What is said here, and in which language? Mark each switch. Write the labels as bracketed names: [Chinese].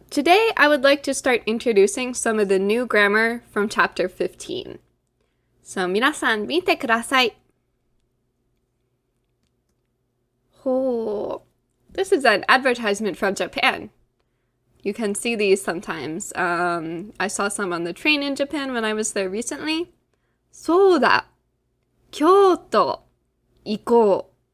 [English] Today I would like to start introducing some of the new grammar from chapter 15. [Japanese] So, 皆さん見てください. [English] Oh, this is an advertisement from Japan. You can see these sometimes. I saw some on the train in Japan when I was there recently. [Japanese] そうだ、京都行こう。